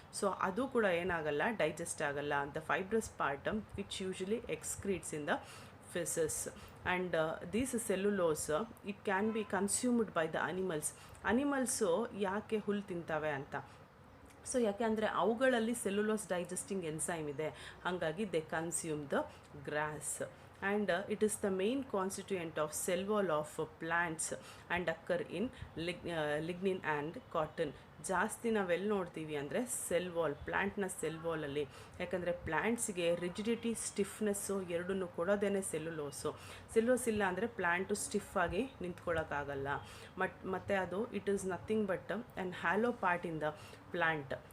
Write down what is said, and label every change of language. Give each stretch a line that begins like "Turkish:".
Kannada: So ಅದು ಕೂಡ ಏನಾಗಲ್ಲ, ಡೈಜೆಸ್ಟ್ ಆಗಲ್ಲ.
English: the fibrous part which usually excretes in the feces, and these cellulose it can be consumed by the animals
Kannada: ಯಾಕೆ ಹುಲ್ಲು ತಿಂತವೆ ಅಂತ. ಸೊ ಯಾಕೆ ಅಂದರೆ ಅವುಗಳಲ್ಲಿ ಸೆಲ್ಯುಲೋಸ್ ಡೈಜೆಸ್ಟಿಂಗ್ ಎನ್ಸೈಮ್ ಇದೆ, ಹಾಗಾಗಿ
English: They consume the grass. and it is the main constituent of cell wall of plants and occur in lignin and cotton.
Kannada: ಜಾಸ್ತಿ ನಾವೆಲ್ಲಿ ನೋಡ್ತೀವಿ ಅಂದರೆ ಸೆಲ್ ವಾಲ್, ಪ್ಲ್ಯಾಂಟ್ನ ಸೆಲ್ ವಾಲಲ್ಲಿ. ಯಾಕಂದರೆ ಪ್ಲ್ಯಾಂಟ್ಸ್ಗೆ ರಿಜಿಡಿಟಿ, ಸ್ಟಿಫ್ನೆಸ್ಸು ಎರಡನ್ನೂ ಕೊಡೋದೇನೆ ಸೆಲ್ಯುಲೋಸ್ ಇಲ್ಲ ಅಂದರೆ ಪ್ಲ್ಯಾಂಟು ಸ್ಟಿಫಾಗಿ ನಿಂತ್ಕೊಳ್ಳೋಕ್ಕಾಗಲ್ಲ. ಮತ್ತು ಅದು
English: It is nothing but and hollow part in the plant.